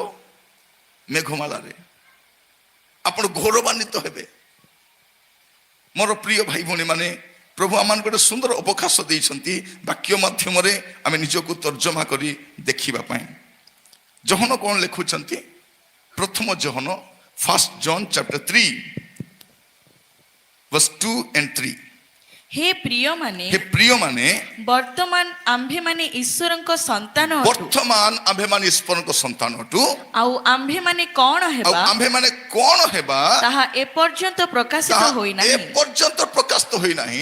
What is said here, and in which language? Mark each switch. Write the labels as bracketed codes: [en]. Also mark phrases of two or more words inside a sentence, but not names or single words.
[or] ମେଘମାଳାରେ। ଆପଣ ଗୌରବାନ୍ୱିତ ହେବେ। ମୋର ପ୍ରିୟ ଭାଇ ଭଉଣୀ ମାନେ, ପ୍ରଭୁ ଆମମାନଙ୍କୁ ଗୋଟେ ସୁନ୍ଦର ଅବକାଶ ଦେଇଛନ୍ତି ବାକ୍ୟ ମାଧ୍ୟମରେ ଆମେ ନିଜକୁ ତର୍ଜମା କରି ଦେଖିବା ପାଇଁ। ଯୋହନ କ'ଣ ଲେଖୁଛନ୍ତି? ପ୍ରଥମ ଯୋହନ, [en] 1 John chapter 3 verse 2 and 3। [or] हे ପ୍ରିୟମାନେ, हे ପ୍ରିୟମାନେ, ବର୍ତ୍ତମାନ ଆମ୍ଭେମାନେ ଈଶ୍ୱରଙ୍କ ସନ୍ତାନ ଅଟୁ। ବର୍ତ୍ତମାନ ଆମ୍ଭେମାନେ ଈଶ୍ୱରଙ୍କ ସନ୍ତାନ ଅଟୁ। ଆଉ ଆମ୍ଭେମାନେ କ'ଣ ଆଉ ହେବା ଆମ୍ଭେମାନେ କ'ଣ ହେବା ତାହା ଏପର୍ଯ୍ୟନ୍ତ ପ୍ରକାଶିତ ତାହା ହୋଇନାହିଁ। ଏପର୍ଯ୍ୟନ୍ତ ପ୍ରକାଶିତ ହୋଇନାହିଁ।